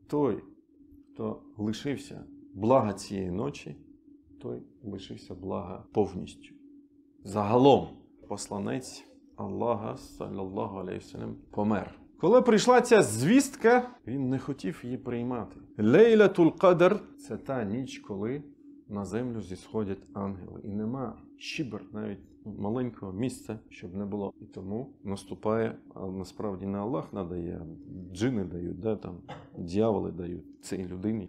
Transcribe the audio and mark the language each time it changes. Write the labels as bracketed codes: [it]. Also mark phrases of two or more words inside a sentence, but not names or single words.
[uk] той, хто лишився блага цієї ночі, той лишився блага повністю. Загалом посланець Аллаха, [ar] صلى الله عليه وسلم, [uk] помер. Коли прийшла ця звістка, він не хотів її приймати. Лейлатул Кадр – це та ніч, коли на землю зісходять ангели. І нема щібер, навіть маленького місця, щоб не було. І тому наступає, а насправді не Аллах надає, а джини дають, да, там, дьяволи дають цій людині.